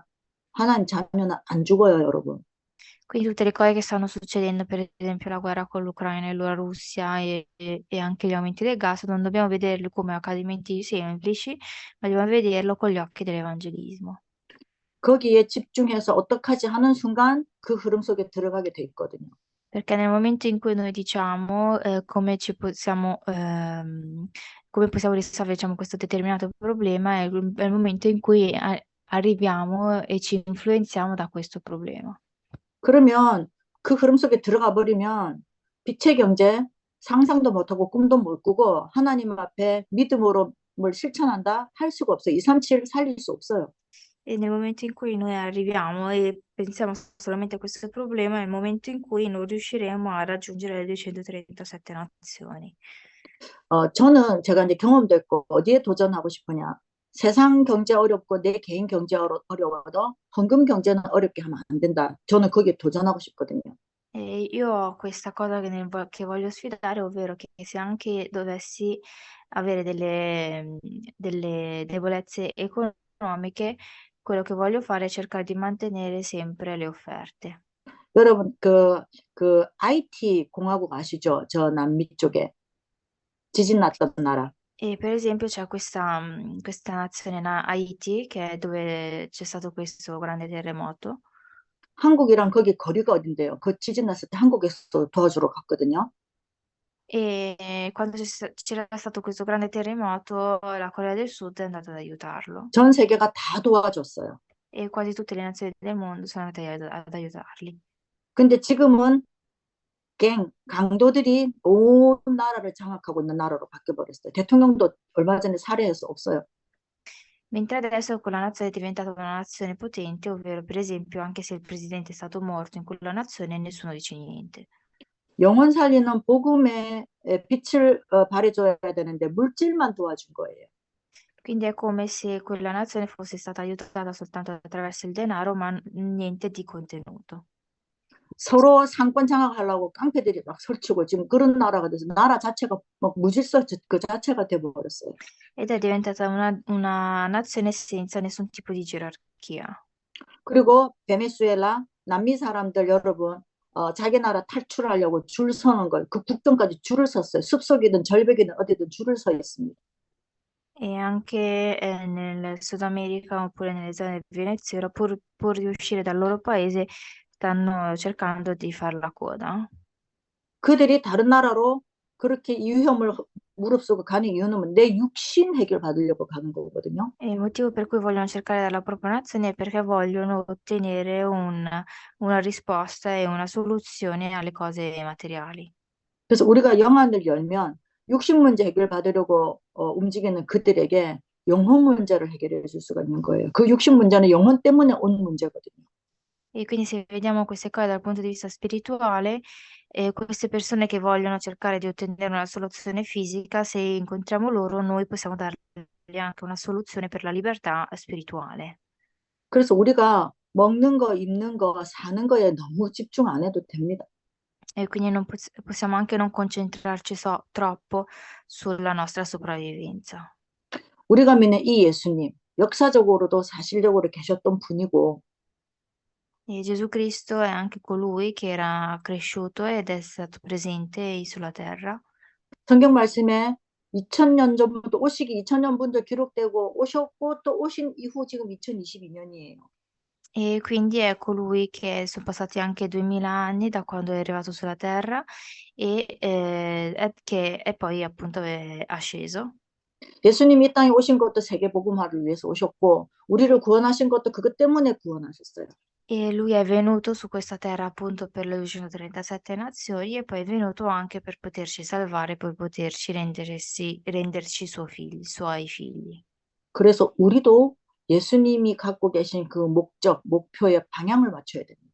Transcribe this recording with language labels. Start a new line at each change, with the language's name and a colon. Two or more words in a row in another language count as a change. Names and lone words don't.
Korean: 하나님 자녀는 안 죽어요, 여러분.
Italian: Quindi tutte le cose che stanno succedendo, per esempio la guerra con l'Ucraina e la Russia e anche gli aumenti del gas, non dobbiamo vederli come accadimenti semplici, ma dobbiamo vederlo con gli occhi dell'evangelismo.
Korean: 거기에 집중해서 어떡하지 하는 순간 그 흐름 속에 들어가게 돼 있거든요.
Italian: Perché nel momento in cui noi diciamo come possiamo risolvere, diciamo, questo determinato problema, è il momento in cui arriviamo e ci influenziamo da questo problema.
Korean: 그러면 그 흐름 속에 들어가 버리면 빛의 경제, 상상도 못하고 꿈도 못 꾸고 하나님 앞에 믿음으로 뭘 실천한다 할 수가 없어요. 237 살릴 수 없어요.
Italian: E nel momento in cui noi arriviamo e pensiamo solamente a questo problema, è il momento in cui non riusciremo a raggiungere le 237 nazioni.
Korean: 저는 제가 이제 경험도 있고 어디에 도전하고 싶으냐. 세상 경제 어렵고 내 개인 경제 어려워도 헌금 경제는 어렵게 하면 안 된다. 저는 거기에 도전하고 싶거든요.
Italian: E io ho questa cosa che voglio sfidare, ovvero che se anche dovessi avere delle debolezze economiche, quello che voglio fare è cercare di mantenere sempre le offerte.
Korean: 여러분 그 IT 공화국 아시죠? 저 남미 쪽에 지진 났던 나라.
Italian: E per esempio c'è questa nazione, Haiti, che è dove c'è stato questo grande terremoto.
Korean: 한국이랑 거기 거리가 어딘데요? 그 지진 났을 때 한국에서 도와주러 갔거든요.
Italian: E quando c'era stato questo grande terremoto, la Corea del Sud è andata ad aiutarlo
Korean: 전 세계가 다 도와줬어요.
Italian: e quasi tutte le nazioni del mondo sono andate ad aiutarli.
Korean: 근데 지금은 강도들이 온 나라를 장악하고 있는 나라로 바뀌어버렸어요. 대통령도 얼마 전에 살해해서 없어요.
Italian: Mentre adesso quella nazione è diventata una nazione potente, ovvero per esempio anche se il presidente è stato morto in quella nazione, nessuno dice niente.
Korean: 영혼 살리는 복음의 빛을 발해줘야 되는데 물질만 도와준 거예요.
Italian: Quindi è come se quella nazione fosse stata aiutata soltanto attraverso il denaro, ma niente di contenuto.
Korean: 서로 상권 장악하려고 깡패들이 막 설치고 지금 그런 나라가 돼서 나라 자체가 막 무질서 그 자체가 돼버렸어요.
Italian: Ed è diventata una nazione senza nessun tipo di gerarchia.
Korean: 그리고 베네수엘라 남미 사람들 여러분 자기 나라 탈출하려고 줄 서는 걸 그 국경까지 줄을 섰어요. 숲속이든 절벽이든 어디든 줄을 서 있습니다.
Italian: E anche nel Sud America oppure nelle zone del Venezuela, pur di uscire dal loro paese, stanno cercando di fare la coda.
Korean: 그들이 다른 나라로 그렇게 위험을 무릅쓰고 가는 이유는 내 육신 해결 받으려고 가는 거거든요.
Italian: E il motivo per cui vogliono cercare dalla propria nazione è perché vogliono ottenere una risposta e una soluzione alle cose materiali.
Korean: 그래서 우리가 영안을 열면 육신 문제 해결 받으려고 움직이는 그들에게 영혼 문제를 해결해 줄 수가 있는 거예요. 그 육신 문제는 영혼 때문에 온 문제거든요.
Italian: E quindi se vediamo queste cose dal punto di vista spirituale, queste persone che vogliono cercare di ottenere una soluzione fisica, se incontriamo loro, noi possiamo dargli anche una soluzione per la libertà spirituale.
Korean: 그래서 우리가 먹는 거, 입는 거, 사는 거에 너무 집중 안 해도 됩니다.
Italian: E quindi non possiamo anche non concentrarci troppo sulla nostra sopravvivenza.
Korean: 우리가 믿는 이 예수님, 역사적으로도 사실적으로 계셨던 분이고,
Italian: E Gesù Cristo è anche colui che era cresciuto ed è stato presente sulla terra.
Korean: 성경 말씀에 2000년 전부터 오시기 2000년 먼저 기록되고 오셨고 또 오신 이후 지금 2022년이에요.
Italian: E quindi è colui che son passati anche 2000 anni da quando è arrivato sulla terra che è poi appunto è asceso.
Korean: 예수님이 이 땅에 오신 것도 세계 복음화를 위해서 오셨고 우리를 구원하신 것도 그것 때문에 구원하셨어요.
Italian: E lui è venuto su questa terra appunto per le 237 nazioni e poi è venuto anche per poterci salvare, per poterci renderci suoi figli.
Korean: 그래서 우리도 예수님이 갖고 계신 그 목적, 목표에 방향을 맞춰야 됩니다.